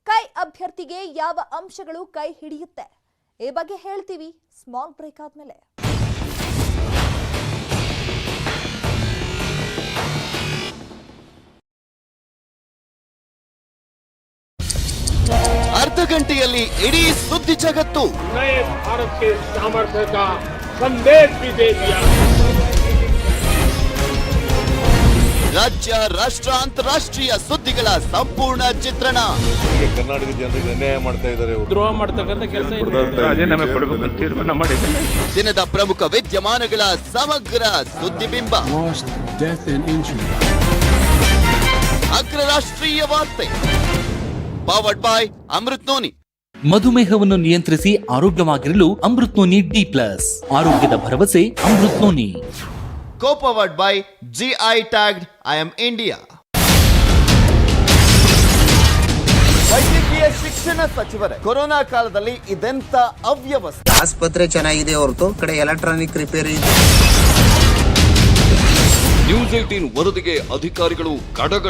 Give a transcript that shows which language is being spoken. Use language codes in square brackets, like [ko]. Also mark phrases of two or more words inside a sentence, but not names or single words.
[kn] ಕೈ ಅಭ್ಯರ್ಥಿಗೆ ಯಾವ ಅಂಶಗಳು ಕೈ ಹಿಡಿಯುತ್ತೆ ಈ ಬಗ್ಗೆ ಹೇಳ್ತೀವಿ [en] small break [kn] ಆದ್ಮೇಲೆ. ಅರ್ಧ ಗಂಟೆಯಲ್ಲಿ ಇಡೀ ಸುದ್ದಿ ಜಗತ್ತು. [hi] नए भारत के सामर्थ्य का संदेश भी दे दिया. [kn] ರಾಜ್ಯ, ರಾಷ್ಟ್ರ, ಅಂತಾರಾಷ್ಟ್ರೀಯ ಸುದ್ದಿಗಳ ಸಂಪೂರ್ಣ ಚಿತ್ರಣ. ಕರ್ನಾಟಕ ಜನರಿಗೆ ಅನ್ಯಾಯ ಮಾಡ್ತಾ ಇದ್ದಾರೆ, ದ್ರೋಹ ಮಾಡ್ತಕ್ಕಂಥ ಕೆಲಸ ತೀರ್ಮಾನ ಮಾಡಿದ್ದಾರೆ. ದಿನದ ಪ್ರಮುಖ ವಿದ್ಯಮಾನಗಳ ಸಮಗ್ರ ಸುದ್ದಿಬಿಂಬ. ಅಗ್ರ ರಾಷ್ಟ್ರೀಯ ವಾರ್ತೆ [en] powered by [kn] ಅಮೃತ್ ನೋನಿ. ಮಧುಮೇಹವನ್ನು ನಿಯಂತ್ರಿಸಿ ಆರೋಗ್ಯವಾಗಿರಲು ಅಮೃತ್ ನೋನಿ ಡಿ+, ಆರೋಗ್ಯದ ಭರವಸೆ ಅಮೃತ್ ನೋನಿ. [en] Co-powered by GI tagged I am India. [kn] ವೈದ್ಯಕೀಯ ಶಿಕ್ಷಣ ಸಚಿವರೇ, ಕೊರೋನಾ ಕಾಲದಲ್ಲಿ ಇದೆಂತ ಅವ್ಯವಸ್ಥೆ. ಆಸ್ಪತ್ರೆ ಚೆನ್ನಾಗಿದೆ ಹೊರತು ಕಡೆ [en] electronic repair. [kn] ನ್ಯೂಸ್ 18 ವರದಿಗೆ ಅಧಿಕಾರಿಗಳು ಗಡಗಡ.